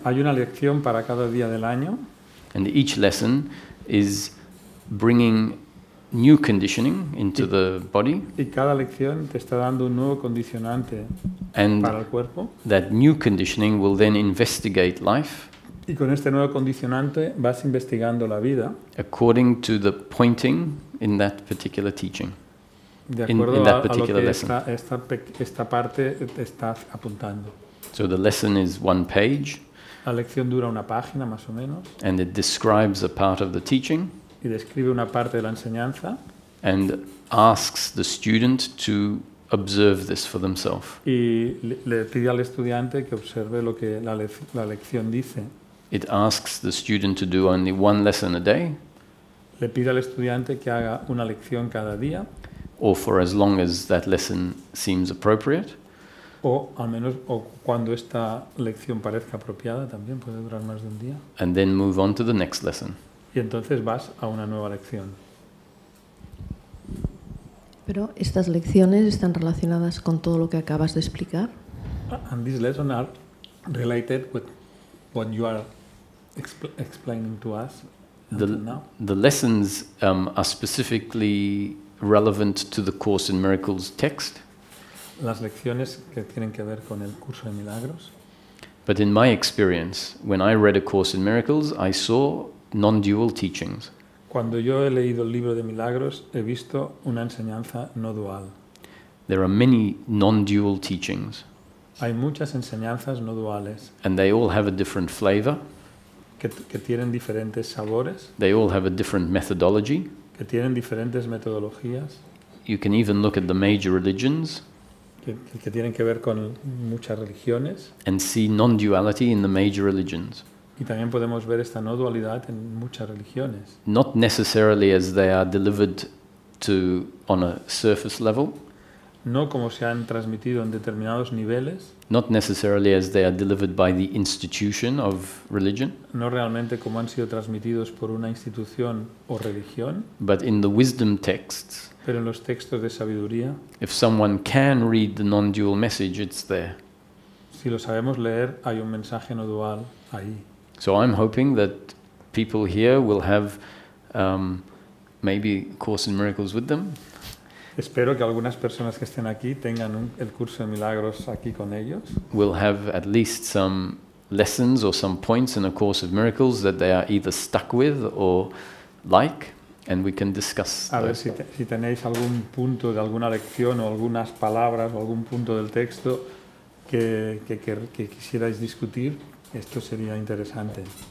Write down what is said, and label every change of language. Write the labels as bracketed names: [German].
[Spanish] Hay una lección para cada día del año [English] and each lesson is bringing new conditioning into the body, [Spanish] Y cada lección te está dando un nuevo condicionante [English] and [Spanish] para el cuerpo. [English] that new conditioning will then investigate life [Spanish] Y con este nuevo condicionante vas investigando la vida [English] according to the pointing in that particular teaching. [Spanish] de [English] In [Spanish] acuerdo [English] that [Spanish] a lo [English] particular [Spanish] que [English] lesson. [Spanish] esta parte te está apuntando. [English] So the lesson is one page, [Spanish] La lección dura una página más o menos [English] and it describes a part of the teaching [Spanish] y describe una parte de la enseñanza [English] and asks the student to observe this for themselves. [Spanish] y le pide al estudiante que observe lo que la lección dice. [English] It asks the student to do only one lesson a day, [Spanish] Le pide al estudiante que haga una lección cada día [English] or for as long as that lesson seems appropriate, [Spanish] o al menos cuando esta lección parezca apropiada, también puede durar más de un día. [English] and then move on to the next lesson. [Spanish] Y entonces vas a una nueva lección. Pero estas lecciones están relacionadas con todo lo que acabas de explicar. [English] And these lessons are related with what you are explaining to us until now. The lessons are specifically relevant to the Course in Miracles text, [Spanish] Las lecciones que tienen que ver con el curso de milagros. [English] but in my experience, when I read A Course in Miracles, I saw non-dual teachings. [Spanish] Cuando yo he leído el libro de milagros, he visto una enseñanza no dual. [English] There are many non-dual teachings, [Spanish] Hay muchas enseñanzas no duales [English] and they all have a different flavor, [Spanish] que tienen diferentes sabores, [English] they all have a different methodology. [Spanish] que tienen diferentes metodologías, [English] You can even look at the major religions [Spanish] que tienen que ver con muchas religiones. [English] and see non-duality in the major religions. [Spanish] Y también podemos ver esta no dualidad en muchas religiones. [English] Not necessarily as they are delivered to on a surface level, [Spanish] No como se han transmitido en determinados niveles, [English] not necessarily as they are delivered by the institution of religion, [Spanish] no realmente como han sido transmitidos por una institución o religión, [English] but in the wisdom texts. [Spanish] pero en los textos de sabiduría, [English] If someone can read the non-dual message, it's there. [Spanish] si lo sabemos leer, hay un mensaje no dual ahí. [English] So I'm hoping that people here will have maybe Course in Miracles with them, [Spanish] Espero que algunas personas que estén aquí tengan el curso de milagros aquí con ellos, [English] will have at least some lessons or some points in A Course of Miracles that they are either stuck with or like, and we can discuss [Spanish] a ver [English] those. [Spanish] si tenéis algún punto de alguna lección o algunas palabras o algún punto del texto que quisierais discutir. Esto sería interesante.